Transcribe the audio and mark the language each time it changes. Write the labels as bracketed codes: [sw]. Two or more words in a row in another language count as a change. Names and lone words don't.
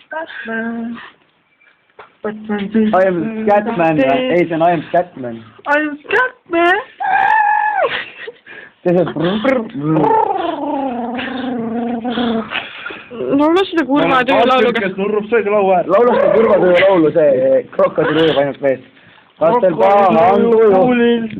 [en] Batman. I am Scatman, [et] ei see on [en] I am Scatman. I am Scatman. [et] see on laula seda kurvatöö laulu. Kes nurrub söögi laua äär. laulu seda kurvatöö laulu, see krokodil ujub ainult mees. Lastel paha on tuju.